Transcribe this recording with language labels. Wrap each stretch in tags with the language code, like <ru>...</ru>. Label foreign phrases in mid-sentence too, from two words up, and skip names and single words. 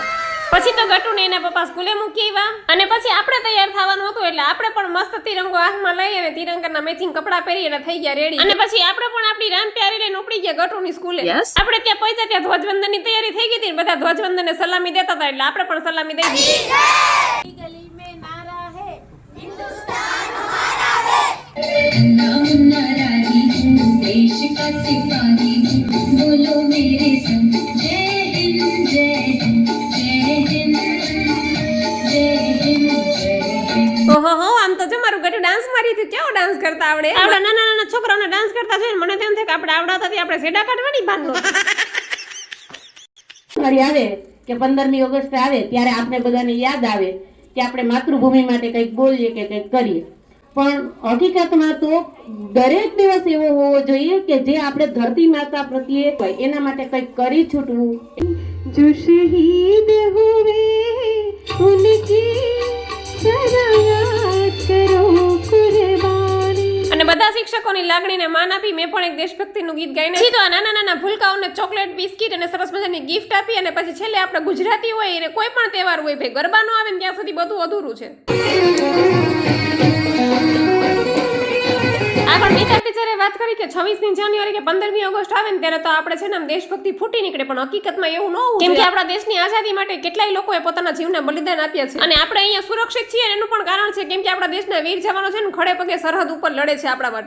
<gu>પછી તો ગટુને એના પપ્પા સ્કૂલે મૂકી આવ્યા અને પછી આપણે તૈયાર થવાનું હતું એટલે આપણે પણ મસ્ત તિરંગો હાથમાં લઈ અને તિરંગાના મેચિંગ કપડાં પહેરી અને થઈ ગયા રેડી. અને પછી આપણે પણ આપણી રામ પ્યારી લઈને ઉપડી ગયા ગટુની સ્કૂલે. આપણે ત્યાં પહોંચ્યા ત્યાં ધ્વજવંદનની તૈયારી થઈ ગઈ હતી ને બધા ધ્વજવંદનને સલામી દેતા હતા એટલે આપણે પણ સલામી દઈ દીધી.</gu> <hi>गली में नारा है हिन्दुस्तान हमारा है देश का सिपाही हूँ बोलो मेरे संग जय हिंद जय हिंद जय हिंद जय हिंद जय हिंद।</hi> <gu>ઓહો આમ તો જો મારું ગટુ ડાન્સ મારી હતી. કેવો ડાન્સ કરતા આવડે? આવડા નાના છોકરાઓને ડાન્સ કરતા જોઈને મને તેમ થાય કે આપણે આવડાતા હતી આપણે સેડા કાઢવાની ભાન નહોતી. આવે કે 15મી ઓગસ્ટ આવે ત્યારે આપણે બધાને યાદ આવે કે આપણે માતૃભૂમિ માટે કંઈક બોલીએ કે કંઈક કરીએ, પણ હકીકતમાં તો દરેક દિવસ એવો હોવો જોઈએ કે જે આપણે ધરતી માતા પ્રત્યે હોય એના માટે કંઈક કરી છૂટવું.</gu> <hi>जो शहीद हुए उनकी सराहना करो कुर्बानी।</hi> <gu>અને બધા શિક્ષકોની લાગણીને માન આપી મેં પણ એક દેશભક્તિનું ગીત ગાઈને સીધો આ નાના ભૂલકાઓને ચોકલેટ બિસ્કિટ અને સરસ મજાની ગિફ્ટ આપી અને પછી છેલ્લે આપણે ગુજરાતી હોય અને કોઈ પણ તહેવાર હોય ભાઈ ગરબા નો આવે ને ત્યાં સુધી બધું અધૂરું છે. આગળ મીતા ટીચરે વાત કરી કે 26મી જાન્યુઆરી કે 15મી ઓગસ્ટ આવે ને ત્યારે તો આપણે છે ને આમ દેશભક્તિ ફૂટી નીકળે, પણ હકીકતમાં એવું ન હોવું કેમ કે આપણા દેશની આઝાદી માટે કેટલાય લોકોએ પોતાના જીવને બલિદાન આપ્યા છે અને આપણે અહીંયા સુરક્ષિત છીએ એનું પણ કારણ છે કેમ કે આપણા દેશના વીર જવાનો છે ને ખડે પગે સરહદ ઉપર લડે છે આપણા માટે.</gu>